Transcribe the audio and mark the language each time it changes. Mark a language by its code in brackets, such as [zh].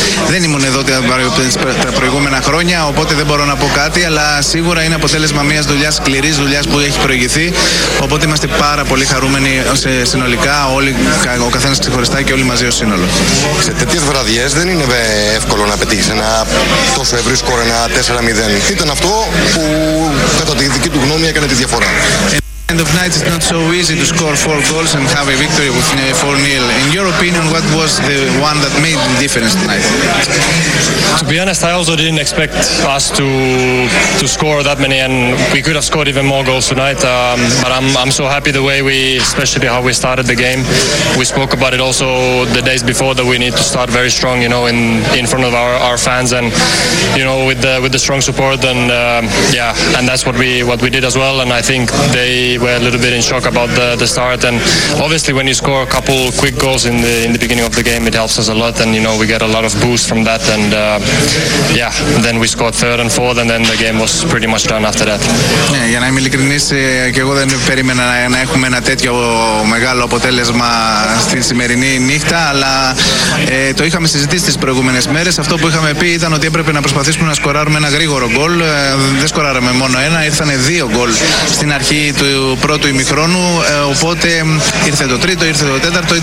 [el] Δεν ήμουν εδώ τα προηγούμενα χρόνια, οπότε δεν μπορώ να πω κάτι, αλλά σίγουρα είναι αποτέλεσμα μιας δουλειάς, σκληρής δουλειάς που έχει προηγηθεί. Οπότε είμαστε πάρα πολύ χαρούμενοι συνολικά, όλοι, ο καθένας ξεχωριστά και όλοι μαζί ως σύνολο. Σε τέτοιες βραδιές δεν είναι εύκολο να πετύχεις ένα τόσο ευρύ σκορ, ένα 4-0. Τι ήταν αυτό που κατά τη δική του γνώμη έκανε τη διαφορά? [en] End of night is not so easy to score 4 goals and have a victory with 4-0. In your opinion, what was the one that made the difference tonight? To be honest, I also didn't expect us to score that many, and we could have scored even more goals tonight. But I'm so happy the way we, especially how we started the game. We spoke about it also the days before that we need to start very strong, you know, in front of our fans, and you know, with the strong support, and yeah, and that's what we did as well. And I think they were a little bit in shock about the start, and obviously when you score a couple quick goals in the beginning of the game, it helps us a lot, and you know, we get a lot of boost from that, and yeah, and then we scored third and fourth, and then the game was pretty much done after that. [el] Yeah, για να είμαι ειλικρινής, και εγώ δεν περίμενα να έχουμε ένα τέτοιο μεγάλο αποτέλεσμα στην σημερινή νύχτα, αλλά το είχαμε συζητήσει τις προηγούμενες μέρες. Αυτό που είχαμε πει ήταν ότι έπρεπε να προσπαθήσουμε να σκοράρουμε ένα γρήγορο γκολ. Δεν σκοράραμε μόνο ένα, ήρθανε δύο γκολ στην αρχή του πρώτου ημιχρόνου, οπότε ήρθε το τρίτο, ήρθε το τέταρτο.